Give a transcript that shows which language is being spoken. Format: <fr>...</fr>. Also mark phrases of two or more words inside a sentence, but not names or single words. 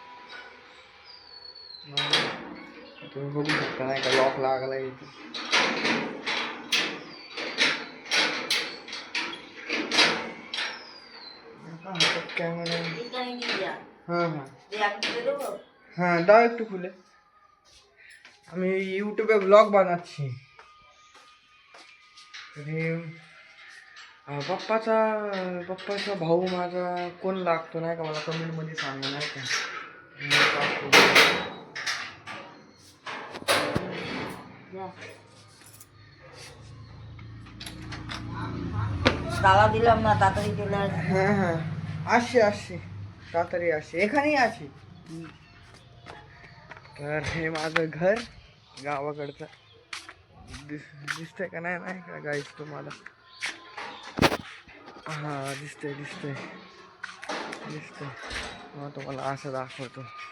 <mr>तुम्ही बघू शकता नाही का, लॉक लागला इथे. कॅमेरा हां डायरेक्ट खुले.</mr> <bn>আমি ইউটিউবে ব্লগ বানাচ্ছি।</bn> <mr>पप्पाचा पप्पाचा भाऊ माझा कोण लागतो नाही का, मला कमेंटमध्ये सांगा नाही का.</mr> <bn>তালা দিলাম না, তাড়াতাড়ি চলে আসবে। হ্যাঁ হ্যাঁ আসছি আসছি, তাড়াতাড়ি আসছি, এখানেই আছি।</bn> <mr>तर हे माझं घर गावाकडचं दिसतंय का नाही नाही का गाईस तुम्हाला? हा दिसतंय दिसतंय दिसतंय, मग तुम्हाला असं दाखवतो.</mr>